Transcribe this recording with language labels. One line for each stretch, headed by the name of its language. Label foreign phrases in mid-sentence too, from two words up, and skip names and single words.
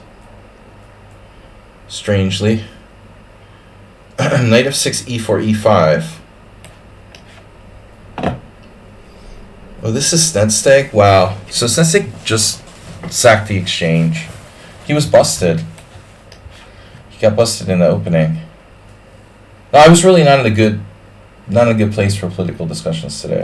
English: Strangely. Knight f6, e4, e5. Oh, this is Snedsteg? Wow. So Snedsteg just sacked the exchange. He was busted. He got busted in the opening. No, I was really not in a good place for political discussions today.